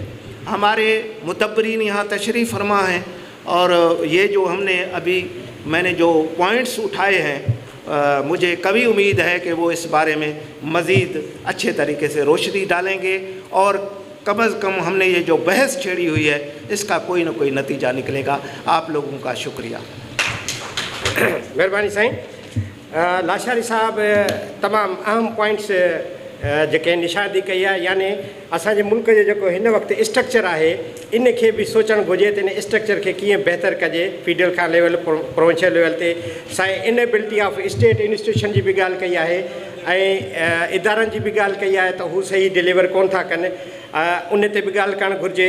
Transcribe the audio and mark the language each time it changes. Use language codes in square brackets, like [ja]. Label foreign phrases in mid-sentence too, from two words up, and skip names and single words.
[ur] ہمارے مدبرین یہاں تشریف فرما ہیں اور یہ جو ہم نے ابھی میں نے جو پوائنٹس اٹھائے ہیں، مجھے کبھی امید ہے کہ وہ اس بارے میں مزید اچھے طریقے سے روشنی ڈالیں گے اور کم از کم ہم نے یہ جو بحث چھیڑی ہوئی ہے اس کا کوئی نہ کوئی نتیجہ نکلے گا۔ آپ لوگوں کا شکریہ۔ مہربانی سائیں۔ لاشاری صاحب تمام اہم پوائنٹس [sd] जेके निशादी कई आहे, यानी असांजे मुल्क जो जेको हिन वक़्तु स्ट्रक्चर आहे इन खे बि सोचणु घुरिजे त इन स्ट्रक्चर खे कीअं बहितर कजे, फीडरल खां लेवल [en] provincial level [sd] ते। साईं [en] inability of state institution [sd] जी बि ॻाल्हि कई आहे ऐं इदारनि जी बि ॻाल्हि कई आहे त हू सही डिलीवर कोन था कनि, उन ते बि ॻाल्हि करणु घुरिजे।